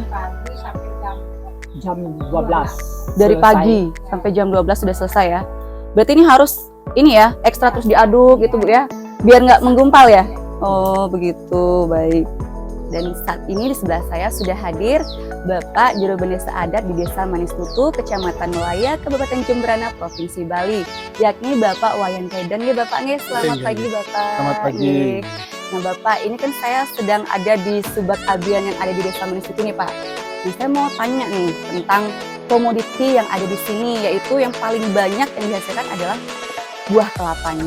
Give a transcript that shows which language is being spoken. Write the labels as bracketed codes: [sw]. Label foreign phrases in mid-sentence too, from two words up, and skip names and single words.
[id] Jam 12. Dari selesai. pagi sampai jam 12 sudah selesai ya. Berarti ini harus ini ya, ekstra terus diaduk gitu Bu ya, biar nggak menggumpal ya. Oh begitu, baik. Dan saat ini di sebelah saya sudah hadir Bapak Juru Bendesa Adat di Desa Maniskutu, Kecamatan Melaya, Kabupaten Jembrana, Provinsi Bali, yakni Bapak Wayan Kaidan. Ya Bapak, nih selamat pagi Bapak. Selamat pagi. Nggih. Nah Bapak, ini kan saya sedang ada di Subak Abian yang ada di Desa Maniskutu nih Pak. Nah, saya mau tanya nih tentang komoditi yang ada di sini, yaitu yang paling banyak yang dihasilkan adalah buah kelapanya.